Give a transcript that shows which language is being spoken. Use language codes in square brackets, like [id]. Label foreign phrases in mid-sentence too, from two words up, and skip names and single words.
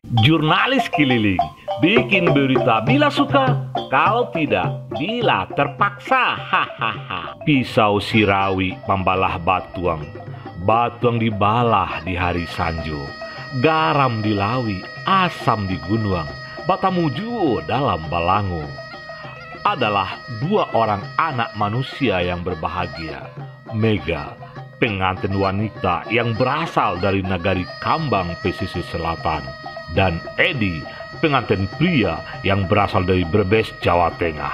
[id] Jurnalis keliling, bikin berita bila suka, kalau tidak bila terpaksa. Hahaha. [min] Pisau sirawi membalah batuang, batuang dibalah di hari sanjo, garam di lawi, asam di gunuang, batamujuo dalam balango. [id] Adalah dua orang anak manusia yang berbahagia. Mega, pengantin wanita yang berasal dari negari Kambang pesisir selatan, dan Edi, pengantin pria yang berasal dari Brebes, Jawa Tengah.